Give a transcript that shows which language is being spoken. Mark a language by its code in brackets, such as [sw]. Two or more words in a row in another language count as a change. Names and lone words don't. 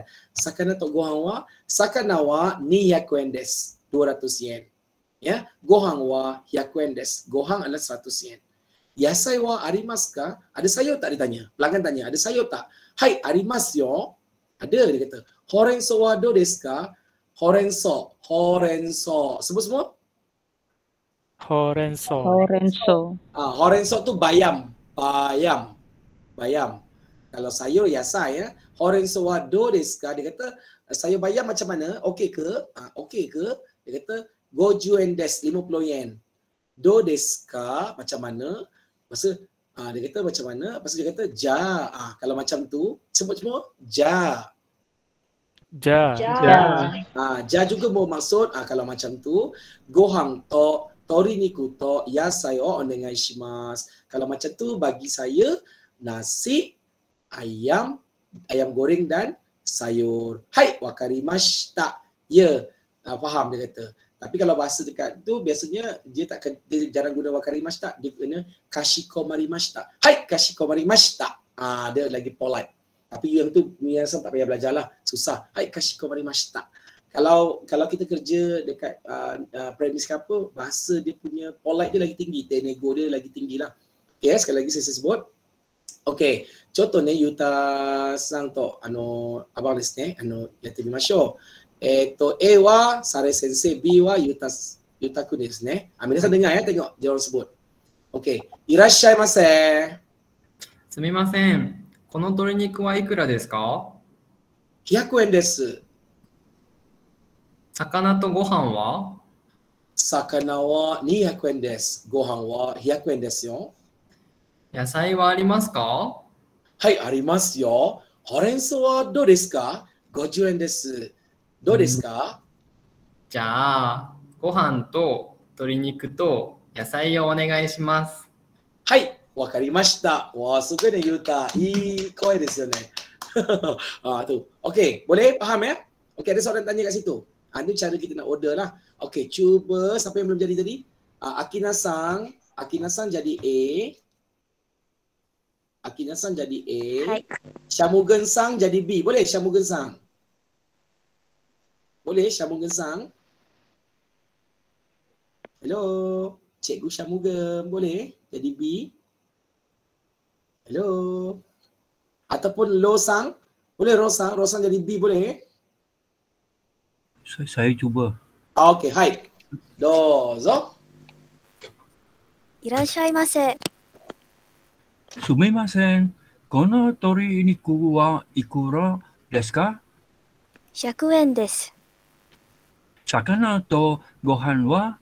[ja] 魚とご飯は? 魚は二100円です、200円. はい、ご飯は100円です. [ms] Gohan adalah 100 yen. [ja] 野菜はありますか? [ms] Ada sayur tak, dia tanya. Pelanggan tanya, ada sayur tak? [ja] はい、ありますよ. [ms] Ada, dia kata. [ja] ほうれん草はどうですか? Horenso. [ms] Sebut semua? [ja] Horenso. [ms] Horenso tu bayam. Kalau sayur yasai ya. [ja] ほうれん草はどうですか? [ms] Dia kata sayur bayam macam mana? Okey ke? Okey ke? Dia kata [ja] 50円です、50円. どうですか? [ms] Macam mana? Masa dia kata macam mana? Lepas dia kata ja. Kalau macam tu sebut semua ja. [ja] Ja [ms] juga bermaksud kalau macam tu [ja] ご飯と鶏肉と野菜をお願いします. [ms] Kalau macam tu bagi saya nasi, ayam goreng dan sayur. [ja] はい、わかりました. [ms] Ya, faham dia kata. Tapi kalau bahasa dekat tu biasanya dia jarang guna wakarimashita, dia guna kashikomarimashita. [ja] はい、かしこまりました. [ms] Dia lagi polite. Tapi yang tu biasa tak payah belajar lah, susah. [ja] はい、かしこまりました. [ms] Kalau kita kerja dekat premis ke apa, bahasa dia punya polite dia lagi tinggi, tenego dia lagi tinggi lah. Okay, sekali lagi saya sebut. Okay, contoh ni [ja] Yuta さんと abang ですね、やってみましょう. A wa Sare Sensei, B wa Yutaku desu ne. [ms] Minasan dengar ya, tengok dia orang sebut. [ja] Okay, irashaimase. Sumimasen. この鶏肉はいくらですか？ 100円です. 魚とご飯は？ Sakana wa 200 yen desu. Gohan wa 100 yen desu yo. 野菜はありますか？はい、ありますよ。ほうれん草はどうですか？ 50 円です。どうですか？じゃあ、ご飯と鶏肉と野菜をお願いします。はい。わかりました。 [ms] Wah, suka ni Yuta. [ja] Ih, こいですね. Tu. [ms] Okey, boleh faham ya? Okey, ada soalan tanya kat situ. Ini cara kita nak order lah. Okey, cuba siapa yang belum jadi tadi? Akina-san jadi A. Akina-san jadi A. Hai. Shamugen-san jadi B. Boleh Shamugen-san? Boleh Shamugen-san? Hello, Cikgu Shamugen boleh jadi B? Hello. Ataupun Lo-san, boleh Ro-san jadi B boleh? Saya cuba. Okay, hai. [ja] Dozo. いらっしゃいませ。すみません。この鶏肉はいくらですか？ 100円です。魚とご飯は？